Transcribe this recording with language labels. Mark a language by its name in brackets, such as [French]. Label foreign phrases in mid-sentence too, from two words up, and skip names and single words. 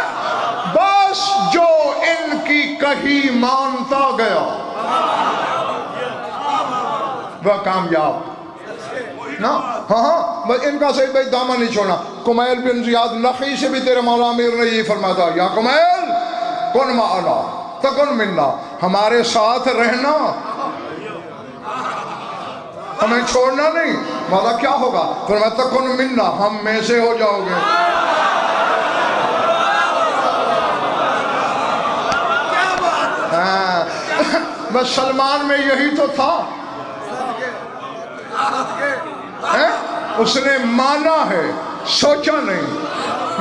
[Urdu] بس جو ان کی کہی مانتا گیا وہ کامیاب نا۔ ہاں بس ان کا صحیح بھائی دامن نہیں چھوڑنا۔ کمیل بن زیاد نخعی سے بھی تیرے مولا امیر نے یہ فرمایا تھا، یا کمیل [Arabic] کن معنا تکن منا، [Urdu] ہمارے ساتھ رہنا، ہمیں چھوڑنا نہیں۔ مولا کیا ہوگا؟ فرمایا [Arabic] تکن منا، [Urdu] ہم میں سے ہو جاؤ گے۔ بس سلمان میں یہی تو تھا، اس نے مانا ہے، سوچا نہیں۔